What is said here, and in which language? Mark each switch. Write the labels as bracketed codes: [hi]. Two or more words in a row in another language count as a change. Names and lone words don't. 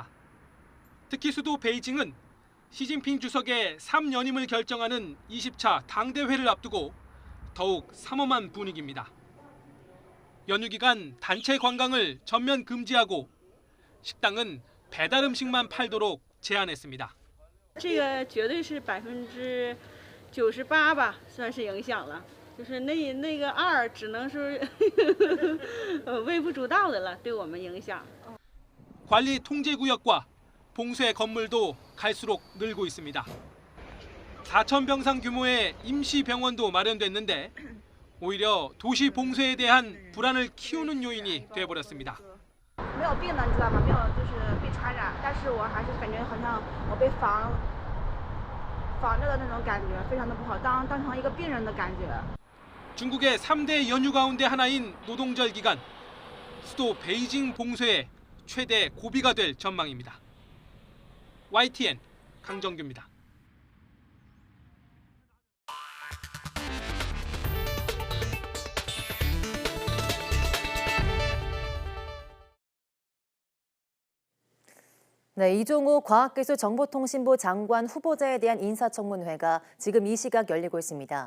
[ko] 특히 수도 베이징은 시진핑 주석의 3연임을 결정하는 20차 당대회를 앞두고 더욱 삼엄한 분위기입니다. 연휴 기간 단체 관광을 전면 금지하고 식당은 배달 음식만 팔도록 제한했습니다. [zh] 这个绝对是98%吧，算是影响了。就是那个2只能是微不足道的了，对我们影响。 [ko] 관리 통제 구역과 봉쇄 건물도 갈수록 늘고 있습니다. 4,000병상 규모의 임시 병원도 마련됐는데 오히려 도시 봉쇄에 대한 불안을 키우는 요인이 돼버렸습니다. [zh] 没有病的，你知道吗？没有就是被传染，但是我还是感觉好像我被防着的那种感觉，非常的不好，当成一个病人的感觉。 [ko] 중국의 3대 연휴 가운데 하나인 노동절 기간, 수도 베이징 봉쇄에 최대 고비가 될 전망입니다. YTN 강정규입니다. 네, 이종우 과학기술정보통신부 장관 후보자에 대한 인사청문회가 지금 이 시각 열리고 있습니다.